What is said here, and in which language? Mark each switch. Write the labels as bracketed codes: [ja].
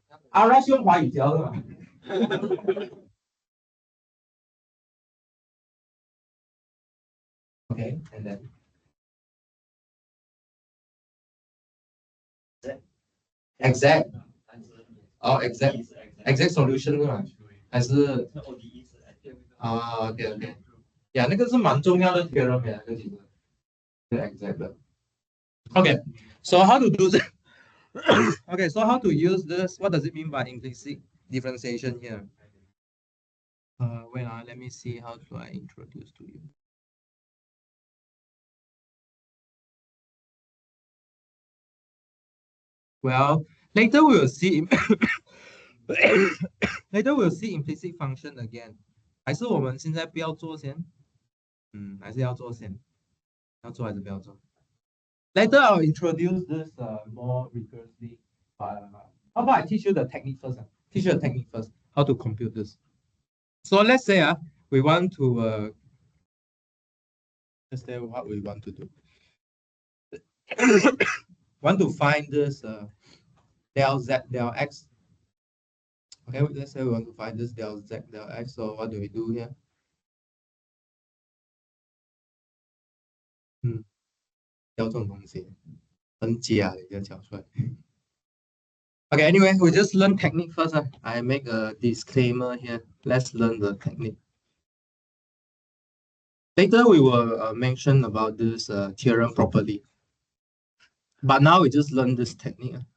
[zh] 阿拉是用华语教的嘛？OK， [en] and then exact [zh] 哦，exact solution 是吗？还是啊？OK OK，呀，那个是蛮重要的 theorem 呀，那个其实是 exact 的。 [en] OK，so how to do this? Okay, so how to use this? What does it mean by implicit differentiation here? Wait, let me see how do I introduce to you. Well, later we will see. Later we'll see implicit function again. [zh] 还是我们现在不要做先？还是要做先？要做还是不要做？ [en] Later I'll introduce this more rigorously. How about I teach you the technique first? Teach you the technique first. How to compute this. So let's say we want to let's say what we want to do. Want to find this del z del x. Okay, let's say we want to find this del z del x. So what do we do here? [zh] 要这种东西很假的，要讲出来。 [en] Okay, anyway, we just learn technique first. I make a disclaimer here. Let's learn the technique. Later, we will mention about this theorem properly. But now we just learn this technique.